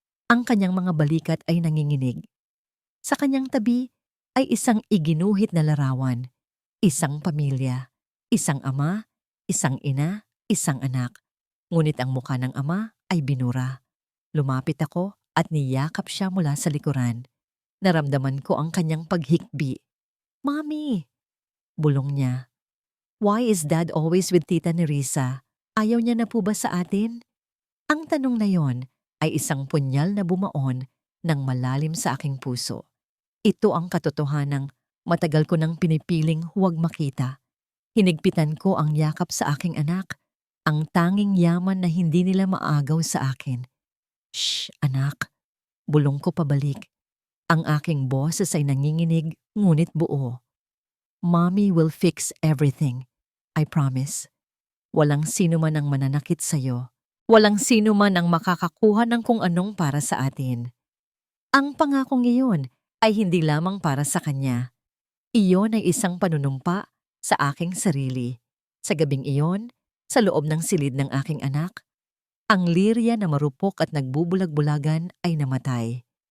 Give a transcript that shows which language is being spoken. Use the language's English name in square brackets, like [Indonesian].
[Filipino] Ang kanyang mga balikat ay nanginginig. Sa kanyang tabi ay isang iginuhit na larawan, isang pamilya, isang ama, isang ina, isang anak. Ngunit ang mukha ng ama ay binura. Lumapit ako at niyakap siya mula sa likuran. Naramdaman ko ang kanyang paghikbi. "Mommy!" bulong niya. [English] "Why is Dad always with Tita Nerissa? [Filipino] Ayaw niya na po ba sa atin?" Ang tanong na yon ay isang punyal na bumaon ng malalim sa aking puso. Ito ang katotohanang matagal ko nang pinipiling huwag makita. Hinigpitan ko ang yakap sa aking anak, ang tanging yaman na hindi nila maagaw sa akin. "Shh, anak!" bulong ko pabalik. Ang aking boses ay nanginginig ngunit buo. [English] "Mommy will fix everything. I promise. [Filipino] Walang sino man ang mananakit sa'yo. Walang sino man ang makakakuha ng kung anong para sa atin." Ang pangakong iyon ay hindi lamang para sa kanya. Iyon ay isang panunumpa sa aking sarili. Sa gabing iyon, sa loob ng silid ng aking anak, ang Lyria na marupok at nagbubulag-bulagan ay namatay.